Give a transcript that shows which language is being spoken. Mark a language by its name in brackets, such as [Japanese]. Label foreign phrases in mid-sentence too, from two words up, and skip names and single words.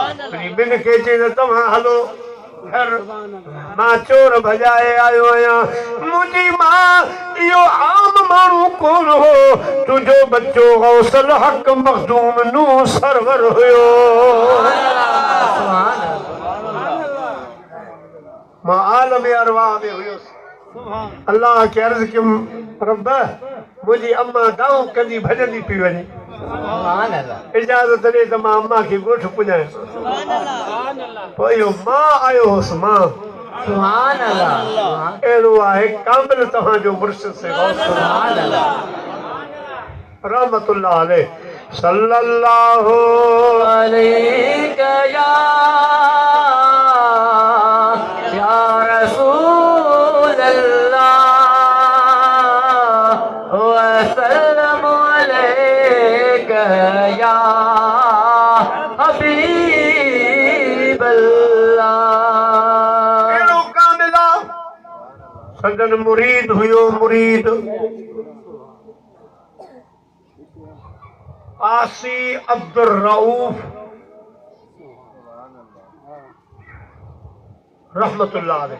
[Sindhi] ॿिन खे चई त तव्हां हलो घर मां चोर भॼाए आयो आहियां मुंहिंजी मां इहो आम माण्हू कोन हो तुंहिंजो बच्चो गौसल हक़ मखदूम नूं सरवर हुयो मां आलम अरवाह में हुयुसि अल्लाह खे अर्ज़ कयुमि रब मुंहिंजी अम्मा दाऊं कंदी भॼंदी पई वञे [Arabic] سبحان الله [Sindhi] इजाज़त ॾे त मां अम्मा खे ॻोठ पुॼायां पोइ इहो मां आयो हुउसि मां [Arabic] سبحان الله [Sindhi] अहिड़ो आहे कामिल तव्हांजो मुर्शिद से [Arabic] سبحان الله رحمة الله عليه صلى الله عليك يا رسول الله و سلم عليك يا حبيب الله [Sindhi] अहिड़ो कामिल सदन मुरीद हुयो मुरीद आसी अब्दुल रऊफ [Arabic] رحمة الله عليه